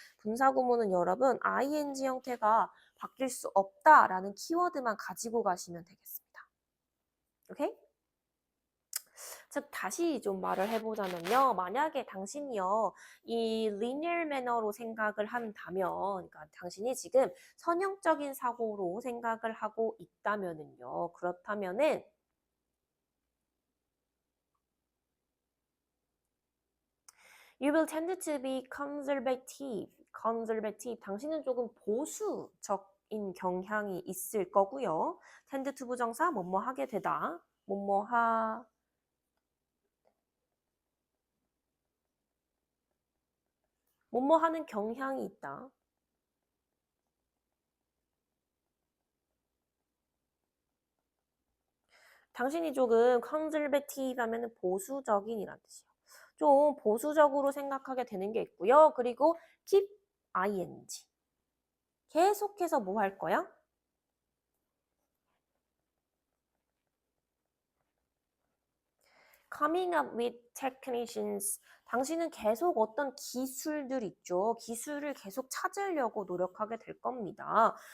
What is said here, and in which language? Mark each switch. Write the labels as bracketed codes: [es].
[ko] 분사구문은 여러분 ing 형태가 바뀔 수 없다라는 키워드만 가지고 가시면 되겠습니다. 오케이? 즉 다시 좀 말을 해보자면요. 만약에 당신이요. 이 linear manner로 생각을 한다면 그러니까 당신이 지금 선형적인 사고로 생각을 하고 있다면은요. 그렇다면은 [en] You will tend to be conservative. conservative. [ko] 당신은 조금 보수적인 경향이 있을 거고요. tend to 부정사 뭐뭐 하게 되다. 뭐뭐 하는 경향이 있다. 당신이 조금 conservative 하면은 보수적인이란 뜻이에요. 좀 보수적으로 생각하게 되는 게 있고요. 그리고 keep ing. 계속해서 뭐 할 거야? [en] coming up with technicians. [ko] 당신은 계속 어떤 기술들 있죠. 기술을 계속 찾으려고 노력하게 될 겁니다.